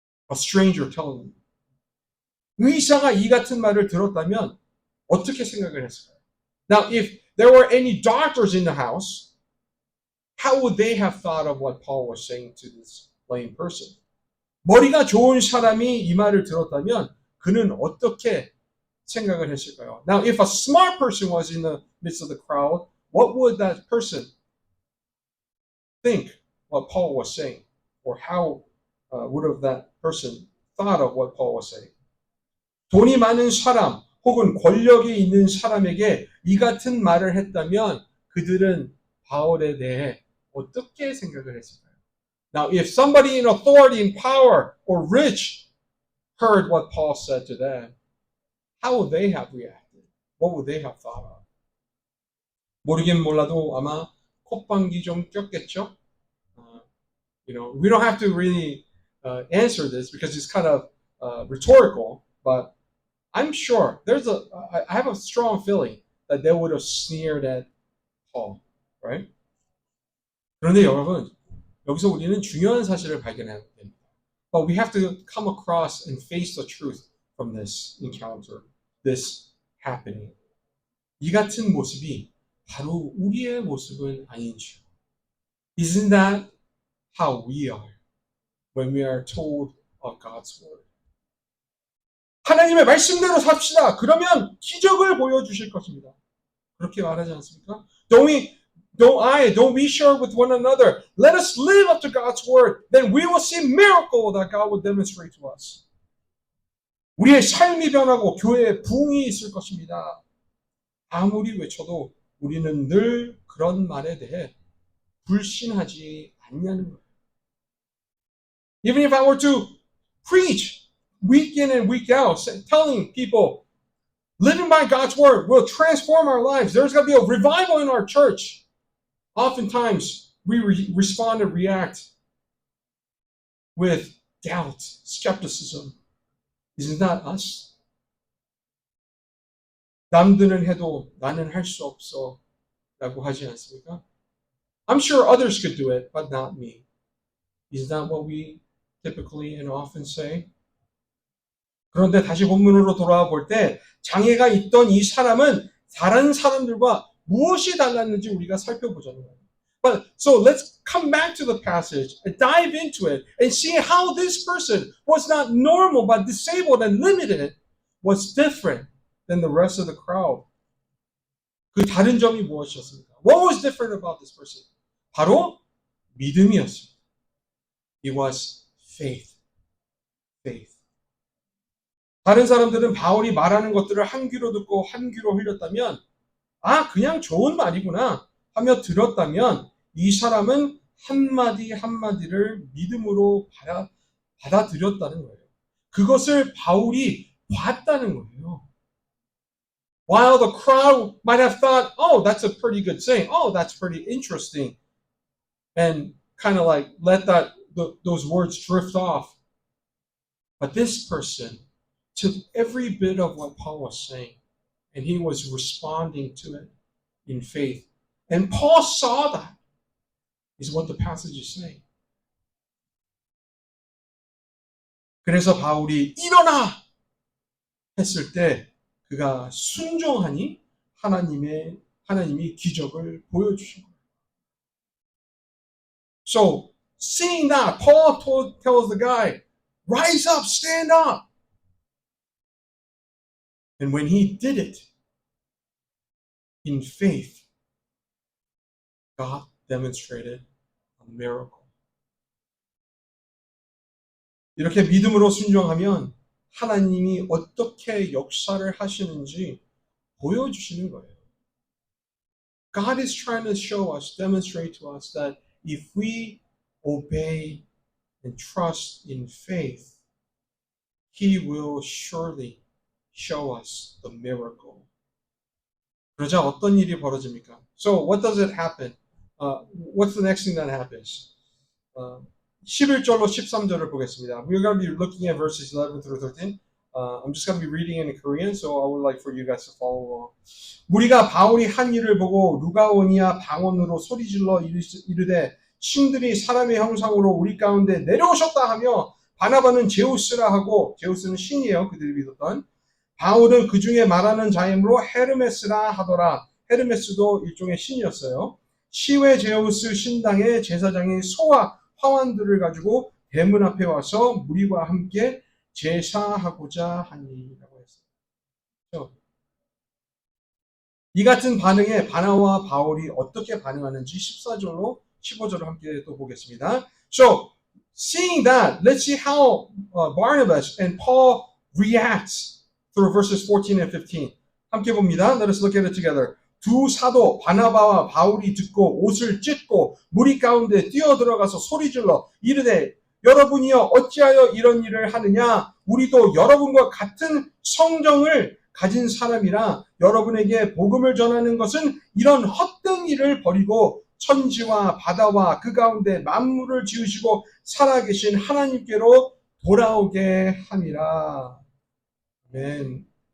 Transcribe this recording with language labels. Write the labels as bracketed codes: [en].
[en] A stranger telling you. [ko] 의사가 이 같은 말을 들었다면 어떻게 생각을 했을까요? [en] Now, if there were any doctors in the house, how would they have thought of what Paul was saying to this lame person? [ko] 머리가 좋은 사람이 이 말을 들었다면 그는 어떻게 생각을 했을까요? [en] Now, if a smart person was in the midst of the crowd, what would that person think what Paul was saying? Or how would have that person thought of what Paul was saying? [ko] 돈이 많은 사람 혹은 권력이 있는 사람에게 이 같은 말을 했다면 그들은 바울에 대해 어떻게 생각을 했을까요? [en] Now, if somebody in authority and power or rich heard what Paul said to them, how would they have reacted? What would they have thought of? [ko] 모르긴 몰라도 아마 콧방귀 좀 꼈겠죠? [en] We don't have to really answer this because it's kind of rhetorical, but I'm sure I have a strong feeling that they would have sneered at Paul, right? [ko] 그런데 여러분, 여기서 우리는 중요한 사실을 발견해야 됩니다. [en] But we have to come across and face the truth from this encounter, this happening. [ko] 이 같은 모습이 바로 우리의 모습은 아닌지요. [en] Isn't that how we are when we are told of God's word? [ko] 하나님의 말씀대로 삽시다. 그러면 기적을 보여주실 것입니다. 그렇게 말하지 않습니까? [en] Don't we share with one another? Let us live up to God's word. Then we will see miracle that God will demonstrate to us. [ko] 우리의 삶이 변하고 교회에 부흥이 있을 것입니다. 아무리 외쳐도 우리는 늘 그런 말에 대해 불신하지 않냐는 거예요. [en] Even if I were to preach week in and week out, telling people, Living by God's word will transform our lives. There's going to be a revival in our church. Oftentimes, we respond and react with doubt, skepticism. Isn't that us? [ko] 남들은 해도 나는 할 수 없어 라고 하지 않습니까? [en] I'm sure others could do it, but not me. Is that what we typically and often say? [ko] 그런데 다시 본문으로 돌아와 볼 때 장애가 있던 이 사람은 다른 사람들과 무엇이 달랐는지 우리가 살펴보자는 거예요. [en] But so let's come back to the passage and dive into it and see how this person was not normal but disabled and limited was different than the rest of the crowd. [ko] 그 다른 점이 무엇이었습니까? [en] What was different about this person? [ko] 바로 믿음이었습니다. [en] It was faith. Faith. [ko] 다른 사람들은 바울이 말하는 것들을 한 귀로 듣고 한 귀로 흘렸다면 아, 그냥 좋은 말이구나 하며 들었다면 이 사람은 한마디 한마디를 믿음으로 받아들였다는 거예요. 그것을 바울이 봤다는 거예요. [en] While the crowd might have thought, oh, that's a pretty good saying. Oh, that's pretty interesting. And kind of like let those words drift off. But this person took every bit of what Paul was saying and he was responding to it in faith. And Paul saw that, is what the passage is saying. [ko] 그래서 바울이 일어나! 했을 때 그가 순종하니 하나님이 기적을 보여주신 거예요. [en] So, seeing that, Paul tells the guy, rise up, stand up. And when he did it, in faith, God demonstrated a miracle. [ko] 이렇게 믿음으로 순종하면 하나님이 어떻게 역사를 하시는지 보여주시는 거예요. [en] God is trying to show us, demonstrate to us that if we obey and trust in faith, He will surely show us the miracle. [ko] 그러자 어떤 일이 벌어집니까? [en] So what does it happen? What's the next thing that happens? [ko] 11절로 13절을 보겠습니다. [en] We're going to be looking at verses 11 through 13. I'm just going to be reading in Korean, so I would like for you guys to follow along. [ko] 우리가 바울이 한 일을 보고 루가오니아 방언으로 소리질러 이르되 신들이 사람의 형상으로 우리 가운데 내려오셨다 하며 바나바는 제우스라 하고 제우스는 신이에요. 그들이 믿었던. 바울은 그 중에 말하는 자이므로 헤르메스라 하더라. 헤르메스도 일종의 신이었어요. 시외 제우스 신당의 제사장이 소와 화환들을 가지고 대문 앞에 와서 무리와 함께 제사하고자 하니라고 했어요. 이 같은 반응에 바나와 바울이 어떻게 반응하는지 14절로 15절을 함께 또 보겠습니다. [en] So, seeing that, let's see how Barnabas and Paul react through verses 14 and 15. [ko] 함께 봅니다. [en] Let us look at it together. [ko] 두 사도 바나바와 바울이 듣고 옷을 찢고 무리 가운데 뛰어들어가서 소리질러 이르되 여러분이여 어찌하여 이런 일을 하느냐 우리도 여러분과 같은 성정을 가진 사람이라 여러분에게 복음을 전하는 것은 이런 헛된 일을 버리고 천지와 바다와 그 가운데 만물을 지으시고 살아계신 하나님께로 돌아오게 함이라. 아멘.